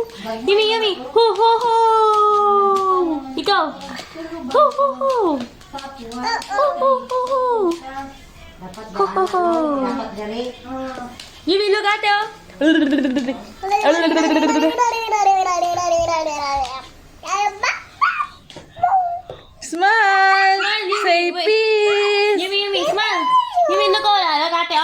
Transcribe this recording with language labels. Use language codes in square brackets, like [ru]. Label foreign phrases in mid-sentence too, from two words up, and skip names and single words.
[en] Yummy, yummy. Ho, ho, ho. Ikaw. Ho, ho, ho. Ho, ho, ho, ho. Ho, ho, ho. Yummy, look at it. Smile! Say peace! Yummy, yummy, smile. Yummy, look at it.